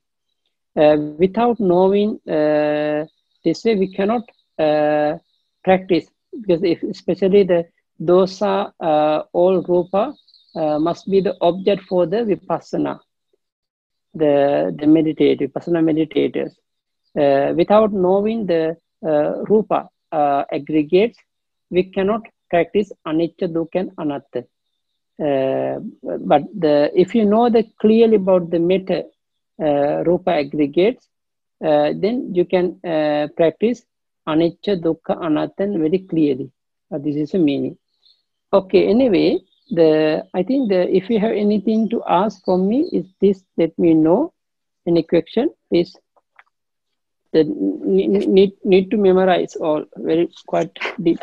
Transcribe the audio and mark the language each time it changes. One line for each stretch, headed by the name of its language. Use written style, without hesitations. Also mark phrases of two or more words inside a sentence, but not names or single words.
English: Without knowing this way, we cannot practice, because especially the dosa, all rupa must be the object for the vipassana, the meditative, vipassana meditators. Without knowing the rupa aggregates, we cannot practice
Pali: anicca, dukkha,
English: and anatta. But if you know clearly about the meta rupa aggregates, then you can practice
Pali: anicca, dukkha, anatta
English: very clearly. This is the meaning. Okay, anyway, I think if you have anything to ask from me, is this, let me know. Any question, please. Need to memorize all, very quite deep.